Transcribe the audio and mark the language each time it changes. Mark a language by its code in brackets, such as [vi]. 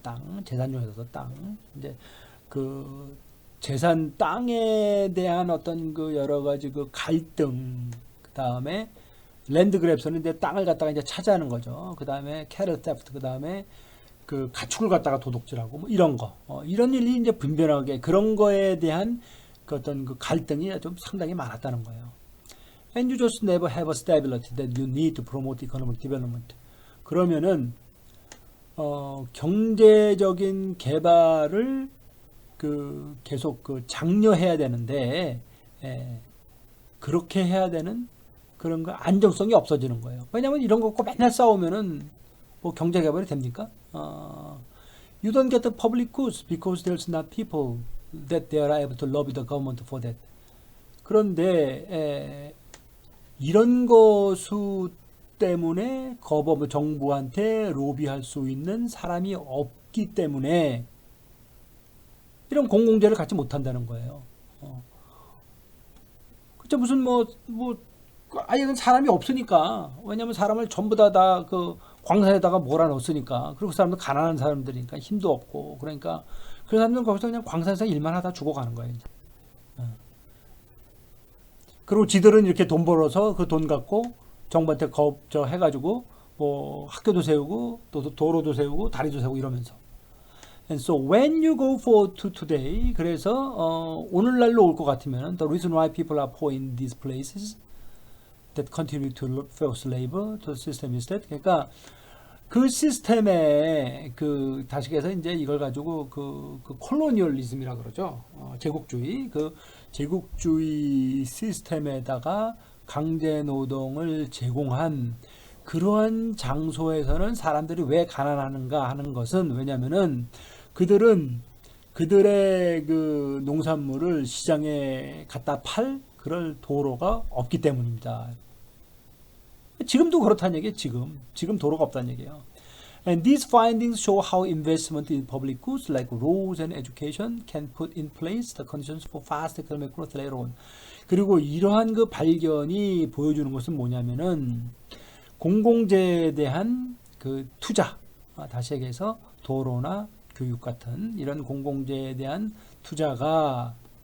[ko] 땅 재산 중에서도 땅 이제 그 재산 땅에 대한 어떤 그 여러 가지 그 갈등 그 다음에 랜드 그랩스는 이제 땅을 갖다가 이제 차지하는 거죠. 그 다음에 캐럴 테프트 그 다음에 그 가축을 갖다가 도둑질하고 뭐 이런 거 이런 일이 이제 분변하게 그런 거에 대한 그 어떤 그 갈등이 좀 상당히 많았다는 거예요. [en] And you just never have a stability that you need to promote economic development. [ko] 그러면은 경제적인 개발을 그 계속 그 장려해야 되는데 그렇게 해야 되는 그런 거 안정성이 없어지는 거예요. 왜냐하면 이런 거 갖고 맨날 싸우면은 뭐 경제 개발이 됩니까? [en] You don't get the public goods because there's not people that they are able to lobby the government for that. [ko] 그런데 이런 것수 때문에 정부한테 로비할 수 있는 사람이 없기 때문에 이런 공공재를 갖지 못한다는 거예요. 그쵸 무슨 아예 사람이 없으니까 왜냐면 사람을 전부 다 그 광산에다가 몰아넣었으니까 그리고 그 사람들 가난한 사람들이니까 힘도 없고 그러니까 그 사람들은 거기서 그냥 광산에서 일만 하다 죽어가는 거예요. 이제. 그리고 지들은 이렇게 돈 벌어서 그 돈 갖고 정부한테 해가지고 뭐 학교도 세우고 또 도로도 세우고 다리도 세우고 이러면서. [en] And so when you go for to today, [ko] 그래서 오늘날로 올 것 같으면 [en] the reason why people are poor in these places that continue to force labor to the system is that [ko] 그러니까 그 시스템에 그 다시해서 이제 이걸 가지고 그 콜로니얼리즘이라 그러죠. 제국주의 그 제국주의 시스템에다가 강제 노동을 제공한 그러한 장소에서는 사람들이 왜 가난한가 하는 것은 왜냐면은 그들은 그들의 그 농산물을 시장에 갖다 팔 그럴 도로가 없기 때문입니다. 지금도 그렇다는 얘기예요. 지금 도로가 없다는 얘기예요. [en] And these findings show how investment in public goods like roads and education can put in place the conditions for fast economic growth later on. [ko] 그리고 이러한 그 발견이 보여주는 것은 뭐냐면은 공공재에 대한 그 투자, 다시 얘기해서 도로나 교육 같은 이런 공공재에 대한 투자가